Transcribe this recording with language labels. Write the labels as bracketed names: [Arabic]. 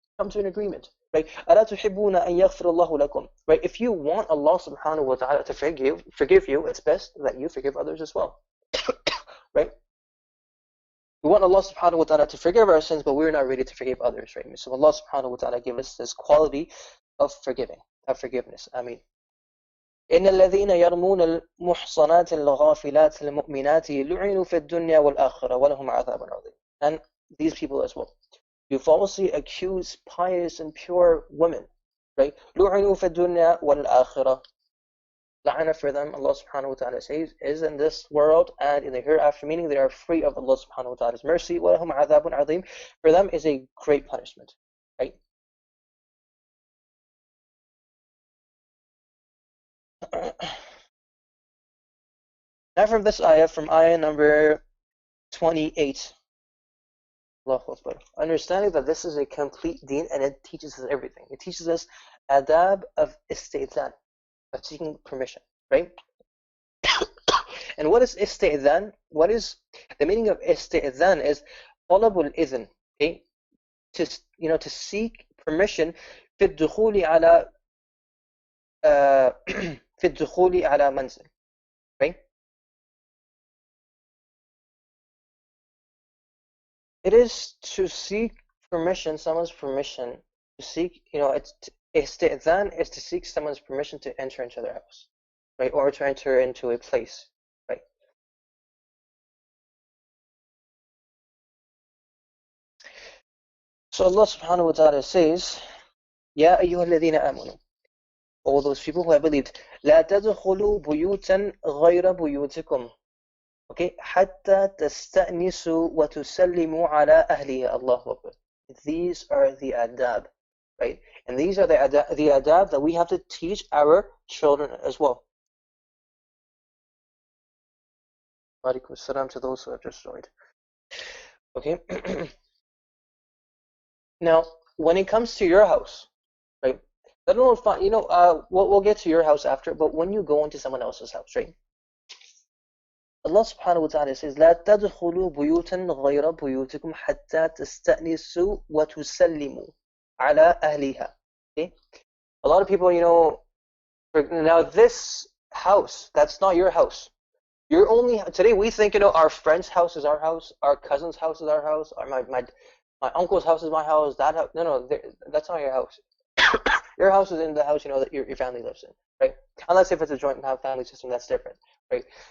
[English] Come to an agreement. Right? [Arabic] أَلَا تُحِبُّونَ أَن يَغْفِرَ اللَّهُ لَكُمْ. [English] Right? If you want Allah subhanahu wa ta'ala to forgive you, it's best that you forgive others as well. Right? We want Allah subhanahu wa ta'ala to forgive our sins, but we're not ready to forgive others, right? So Allah subhanahu wa ta'ala give us this quality of forgiveness. I mean, [Arabic] إن الذين يرمون المحصنات الغافلات المؤمنات لعنوا في الدنيا والآخرة ولهم عذاب عظيم. [English] And these people as well, you falsely accuse pious and pure women, right? [Arabic] لعنوا في الدنيا والآخرة. [English] La'ana for them, Allah subhanahu wa ta'ala says, is in this world and in the hereafter, meaning they are free of Allah subhanahu wa ta'ala's mercy. [Arabic] وَلَهُمْ عَذَابٌ عَظِيمٌ. [English] For them is a great punishment, right? Now from this ayah, from ayah number 28, Allahu Akbar, understanding that this is a complete deen and it teaches us everything. It teaches us adab of istizan, of seeking permission, right? And what is istizan? What is the meaning of istizan? Is talabul idhn, okay? To seek permission [Arabic] في الدخول على في الدخول على منزل, right? [English] It is to seek permission, someone's permission, to seek, istizan is to seek someone's permission to enter into their house, right? Or to enter into a place, right? So Allah subhanahu wa ta'ala says, Ya ayyuha alladhina amanu, all those people who have believed, [Arabic] لا تدخلوا بيوتا غير بيوتكم, [English] okay, [Arabic] حتى تستأنسوا وتسلموا على أهلها. [English] Allahu Akbar. These are the adab, right? And these are the adab that we have to teach our children as well. Walaikum assalam to those who have just joined. Okay. Now, when it comes to your house, right? I don't know if we'll get to your house after, but when you go into someone else's house, right? [Arabic] Allah subhanahu wa ta'ala says, لا تدخلوا بيوتا غير بيوتكم حتى تستأنسوا وتسلموا على أهلها. [English] Okay? A lot of people, now this house, that's not your house. Today we think, our friend's house is our house, our cousin's house is our house, or my uncle's house is my house, no, that's not your house. Your house is in the house, that your family lives in, right? Unless if it's a joint family system, that's different, right?